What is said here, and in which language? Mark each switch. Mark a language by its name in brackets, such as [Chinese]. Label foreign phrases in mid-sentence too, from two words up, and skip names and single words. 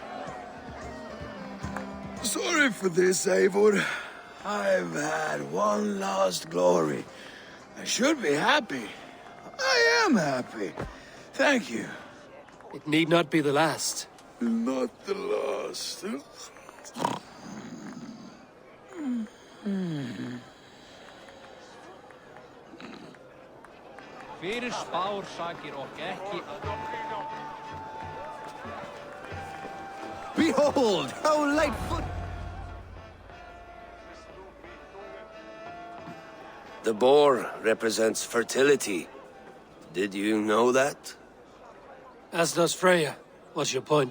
[English] Sorry for this, Eivor. I've had one last glory. I should be happy. I am happy. Thank you. It need not be the last. Not the last. [Icelandic] Fyrir spár sakir og ekki. [English] Behold, how lightfoot! The boar represents fertility. Did you know that? As does Freya. What's your point?